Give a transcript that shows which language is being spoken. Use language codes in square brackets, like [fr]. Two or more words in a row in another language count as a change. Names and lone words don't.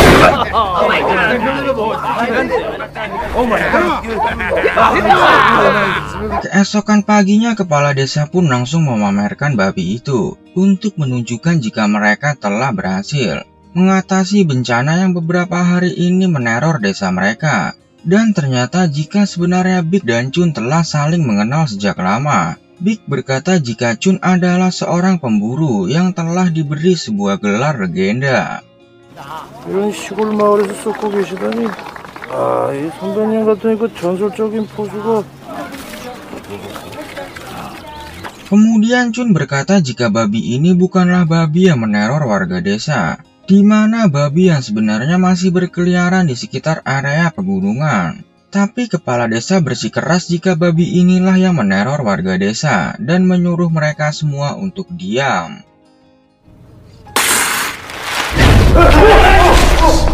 [id] Keesokan paginya, kepala desa pun langsung memamerkan babi itu untuk menunjukkan jika mereka telah berhasil mengatasi bencana yang beberapa hari ini meneror desa mereka. Dan ternyata jika sebenarnya Big dan Chun telah saling mengenal sejak lama. Big berkata jika Chun adalah seorang pemburu yang telah diberi sebuah gelar legenda. [ko] 이런 시골 마을에서 썩고 계시다니. 아, 이 선배님 같은 그 전설적인 포수가. [id] Kemudian Chun berkata jika babi ini bukanlah babi yang meneror warga desa, di mana babi yang sebenarnya masih berkeliaran di sekitar area pegunungan. Tapi kepala desa bersikeras jika babi inilah yang meneror warga desa dan menyuruh mereka semua untuk diam.